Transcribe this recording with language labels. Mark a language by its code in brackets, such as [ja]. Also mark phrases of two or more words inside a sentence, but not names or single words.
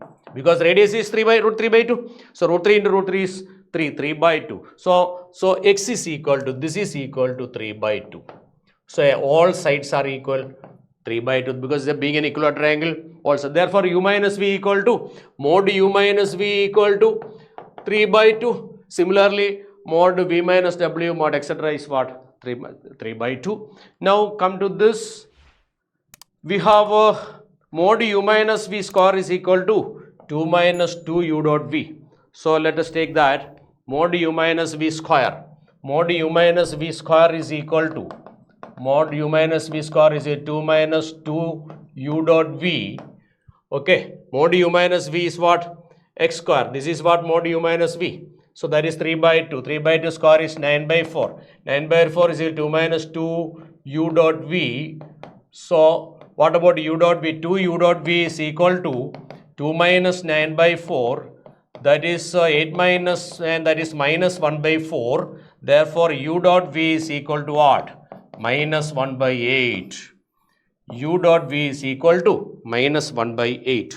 [en] Because radius is root 3 by 2. So root 3 into root 3 is 3 by 2. So x is equal to, this is equal to 3 by 2. So all sides are equal 3 by 2 because they are being an equilateral triangle also. Therefore u minus v equal to, mod u minus v equal to 3 by 2. Similarly, mod v minus w mod etc. is what? 3 by 2. Now come to this. We have mod u minus v square is equal to 2 minus 2 u dot v. So let us take that. Mod u minus v square. Mod u minus v square is equal to, mod u minus v square is a 2 minus 2 u dot v. Okay. Mod u minus v is what? X square. This is what mod u minus v. So that is 3 by 2. 3 by 2 square is 9 by 4. 9 by 4 is 2 minus 2 u dot v. So what about u dot v? 2 u dot v is equal to 2 minus 9 by 4. That is 8 minus, and that is minus 1 by 4. Therefore u dot v is equal to what? Minus 1 by 8. U dot v is equal to minus 1 by 8.